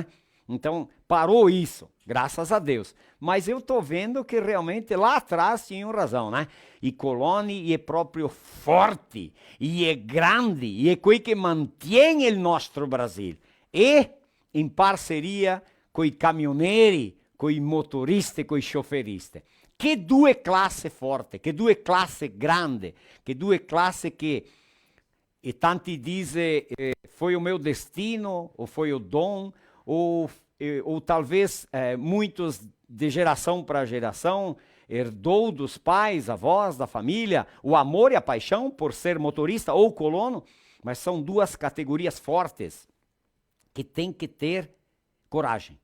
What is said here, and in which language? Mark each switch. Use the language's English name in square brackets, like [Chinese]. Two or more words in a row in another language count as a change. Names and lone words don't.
[Portuguese] Então, parou isso, graças a Deus. Mas eu estou vendo que realmente lá atrás tinham razão, né? E Coloni é próprio forte, e é grande, e é quem que mantém o nosso Brasil. E em parceria com os caminhoneiros, com os motoristas, com os choferistas. Que [Italian] due classi forti, che due classi grandi, che due classi che e tanti [Portuguese] dizem foi o meu destino, ou foi o dom, ou talvez muitos de geração para geração herdou dos pais, avós, da família, o amor e a paixão por ser motorista ou colono, mas são duas categorias fortes que tem que ter coragem.